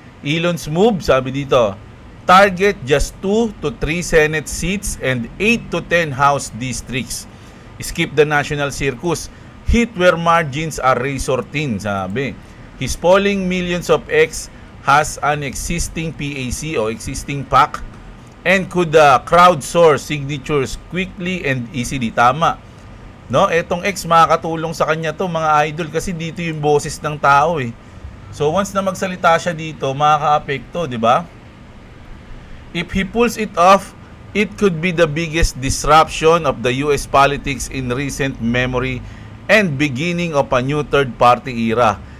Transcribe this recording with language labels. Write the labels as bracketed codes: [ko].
[en] Elon's move, [tl] sabi dito, [en] target just 2 to 3 Senate seats and 8 to 10 House districts. Skip the national circus. Hit where margins are razor thin, [tl] sabi. [en] His polling millions of X has an existing PAC o existing PAC and could crowdsource signatures quickly and easily. [tl] Tama. Etong X makakatulong sa kanya to, mga idol, kasi dito yung boses ng tao So once na magsalita siya dito, makaka-apekto, di ba? [en] If he pulls it off, it could be the biggest disruption of the US politics in recent memory and beginning of a new third-party era.